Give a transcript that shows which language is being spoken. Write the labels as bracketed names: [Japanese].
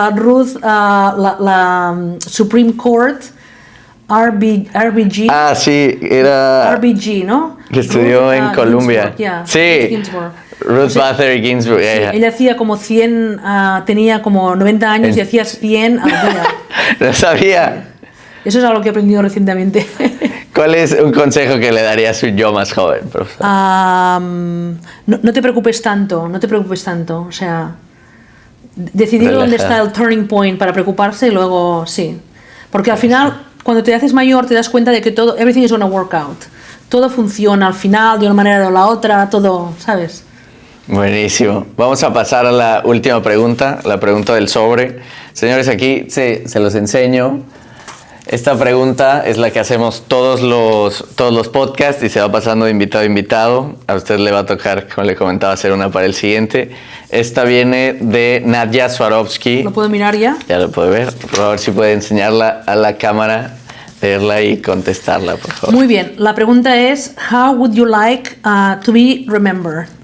[Spanish] Ruth, la Supreme Court, RBG. Sí, era... RBG, ¿no? Que estudió en Columbia. Sí. Ginsburg. Ruth Bader Ginsburg. Sí, ella hacía como 100, tenía como 90 años y hacía 100 al día. No sabía. Eso es algo que he aprendido recientemente. ¿Cuál es un consejo que le daría a su yo más joven, profesor? No te preocupes tanto, o sea, decidir dónde está el [English] turning point [Spanish] para preocuparse y luego sí. Porque al final, cuando te haces mayor, te das cuenta de que todo, [English] everything is gonna work out. [Spanish] Todo funciona al final, de una manera o la otra, todo, ¿sabes? Buenísimo. Vamos a pasar a la última pregunta, la pregunta del sobre. Señores, aquí se los enseño. Esta pregunta es la que hacemos todos los podcasts y se va pasando de invitado a invitado. A usted le va a tocar, como le comentaba, hacer una para el siguiente. Esta viene de Nadia Swarovski. ¿Lo puedo mirar ya? Ya lo puede ver. Por favor, si puede enseñarla a la cámara, leerla y contestarla, por favor. Muy bien. La pregunta es: [English] How would you like to be remembered?